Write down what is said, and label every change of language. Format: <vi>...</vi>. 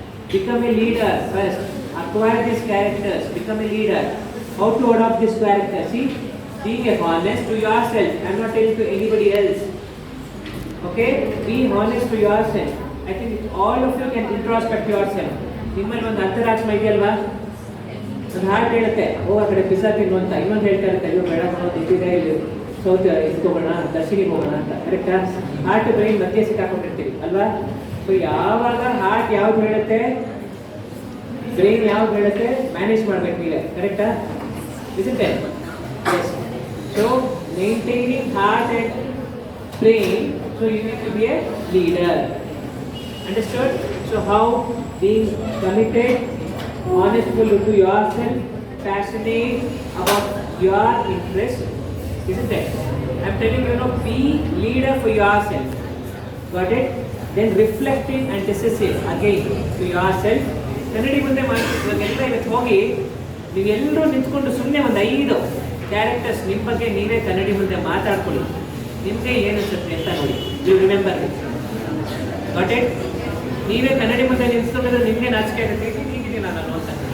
<en>Become a leader first. Acquire these characters, become a leader. How to adopt this character? See, being honest to yourself. I'm not telling to anybody else. Okay? Be honest to yourself. I think all of you can introspect yourself.</en> <kn>ನಿಮ್ಮಲ್ಲಿ ಒಂದು ಅಂತರಾತ್ಮ ಇದೆಯಲ್ವಾ? ಒಂದು heart ಹೇಳುತ್ತೆ, ಓ ಆ ಕಡೆ pizza ತಿನ್ನು ಅಂತ. ಇನ್ನೊಂದು ಹೇಳ್ತಾ ಇರುತ್ತೆ, ಅಯ್ಯೋ ಬೇಡ ತಿಂತಿದೆ, ಇಲ್ಲಿ ಸೌತ್ ಇಸ್ಕೋಬೋಣ, ದರ್ಶನಿಗೆ ಹೋಗೋಣ ಅಂತ. ಕರೆಕ್ಟಾ? ಹಾರ್ಟ್ ಬ್ರೈನ್ ಮಧ್ಯೆ ಸಿಕ್ಕಾಕೊಂಡಿರ್ತೀವಿ ಅಲ್ವಾ? ಸೊ ಯಾವಾಗ ಹಾರ್ಟ್ ಯಾವ್ದು ಹೇಳುತ್ತೆ, ಬ್ರೈನ್ ಯಾವ್ದು ಹೇಳುತ್ತೆ, ಮ್ಯಾನೇಜ್ ಮಾಡ್ಬೇಕು ನೀವೇ. ಕರೆಕ್ಟಾ?</kn> <en>Isn't it? Yes. So maintaining heart and brain, so you need to be a leader. Understood? So how? Being committed, honest to yourself, passionate about your interest, isn't it? I'm telling you, be leader for yourself. Got it? Then reflective and decisive again to yourself.</en> <kn>ಕನ್ನಡಿ ಮುಂದೆ ಇವಾಗೆಲ್ಲ ಇವತ್ತು ಹೋಗಿ ನೀವೆಲ್ಲರೂ ನಿಂತ್ಕೊಂಡು ಸುಮ್ಮನೆ ಒಂದು 5 characters ನಿಮ್ಮ ಬಗ್ಗೆ ನೀವೇ ಕನ್ನಡಿ ಮುಂದೆ ಮಾತಾಡ್ಕೊಳ್ಳಿ. ನಿಮಗೆ ಏನು ಅನ್ಸುತ್ತೆ ಅಂತ ನೋಡಿ.</kn> <en>You remember it. Got it?</en> <kn>ನೀವೇ ಕನ್ನಡಿ ಮುಂದೆ ನಿಂತ್ಕೊಂಡಿದ್ರೆ ನಿಮಗೆ ನಾಚಿಕೆ ಆಗುತ್ತೆ, ಹೀಗಿದ್ದೀನಿ ನಾನು ಅಂತ.</kn>